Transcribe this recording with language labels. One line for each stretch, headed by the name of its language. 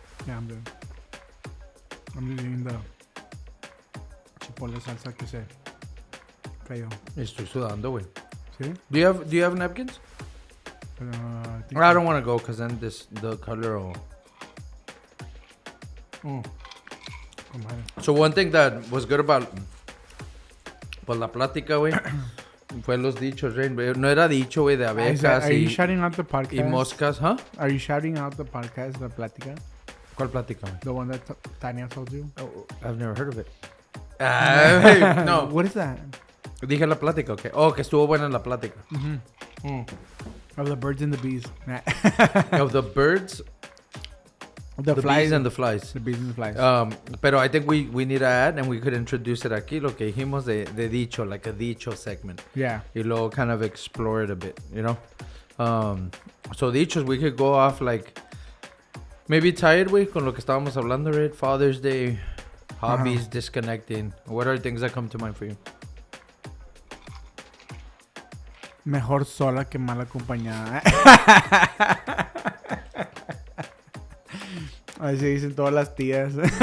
English: Yeah, I'm good. I'm just eating the chipotle salsa
Spanish: que se cayó. Estoy sudando, güey. ¿Sí?
English: Do you have napkins? I don't want to go because then the color will... Oh. Come on. So one thing that was good about
Spanish: pues la plática, güey, fue los dichos,
English: right?
Spanish: No era dicho, güey, de abejas
English: Are you shouting out the podcast?
Spanish: y moscas, huh?
English: Are you shouting out the podcast, la plática?
Spanish: ¿Cuál plática, güey?
English: The one that Tania told you? Oh, I've never heard of it. Hey, no. What is that?
Spanish: Dije la plática, okay. Oh, que estuvo buena la plática.
English: Of the birds and the bees. Of the birds, the the flies bees and the flies. The bees and the flies. Pero I think we need to add, and we could introduce it
Spanish: aquí, lo que dijimos de dicho,
English: like a dicho segment. Yeah.
Spanish: Y luego
English: kind of explore it a bit, you know? So dichos, we could go off like, maybe tied, güey,
Spanish: con lo que estábamos hablando,
English: right? Father's Day, hobbies, disconnecting. What are things that come to mind for you?
Spanish: Mejor sola que mal acompañada. Así dicen todas las tías.